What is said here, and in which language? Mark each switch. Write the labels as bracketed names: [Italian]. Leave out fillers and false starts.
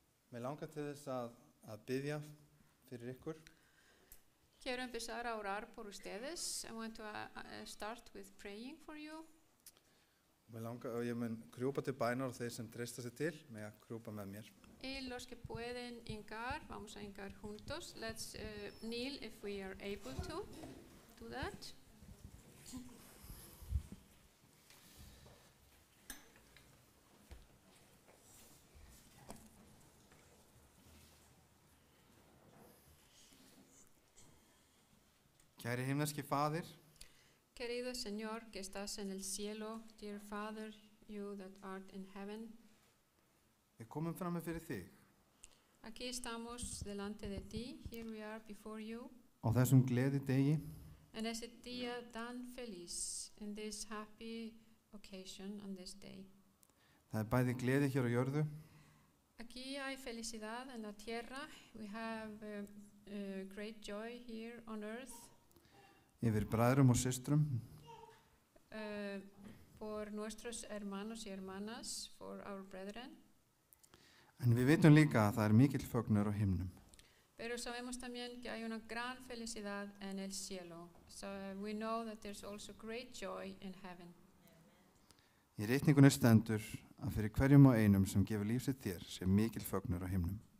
[Icelandic] Mér langar til þess að biðja fyrir ykkur. [Spanish] Quiero empezar a orar por ustedes. [English] I want to start with praying for you. [Icelandic] Mér langar, og ég mun krjúpa til bænar og þeir sem treysta sig til með að krjúpa með mér. [Spanish] Y los que pueden hincar, vamos a hincar juntos. [English] Let's kneel if we are able to do that. [Icelandic] Kæri himneski Faðir, [Spanish] Querido Señor que estás en el cielo, [English] dear Father, you that art in heaven, [Icelandic] við komum fram með fyrir þig [Spanish] aquí estamos delante de ti, [English] here we are before you, [Icelandic] á þessum gleði degi [Spanish] en ese día tan feliz, [English] in this happy occasion, on this day. [Icelandic] Það bæði gleði hér á jörðu [Spanish] Aquí hay felicidad en la tierra, [English] we have great joy here on earth, [Icelandic] yfir bræðrum og systrum [Spanish] por nuestros hermanos y hermanas, [English] for our brethren. [Icelandic] en við vitum líka að það mikill fögnuður á himnum. [Spanish] Pero sabemos también que hay una gran felicidad en el cielo. [English] So we know that there's also great joy in heaven. [Icelandic] Í ritningunni stendur að fyrir hverjum og einum sem gefur líf sitt þér sé mikill fögnuður á himnum.